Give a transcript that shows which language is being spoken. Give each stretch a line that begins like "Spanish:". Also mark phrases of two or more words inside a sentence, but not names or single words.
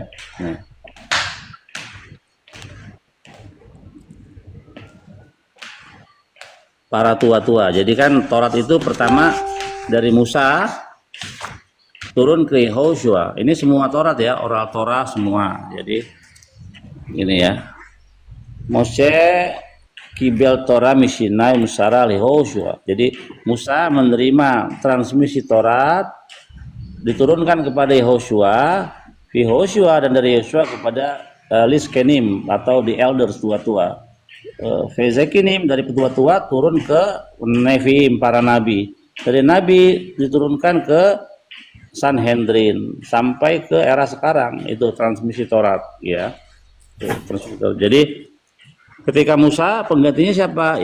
Indonesian: Nah. Para tua-tua. Jadi kan Taurat itu pertama dari Musa turun ke Yehoshua. Ini semua Taurat ya,
English: oral Torah
Indonesian: semua. Jadi ini ya.
Hebrew: משה קיבל תורה מסיני מסרה יהושע.
Indonesian: Jadi Musa menerima transmisi Taurat, diturunkan kepada Yehoshua, dan dari Yehoshua kepada Liskenim atau
English: the elders,
Indonesian: tua-tua. Fezekinim dari petua-tua turun ke Nevi'im, para nabi. Dari nabi diturunkan ke Sanhedrin sampai ke era sekarang, itu transmisi Taurat ya. Transmisi Taurat. Jadi ketika Musa, penggantinya siapa?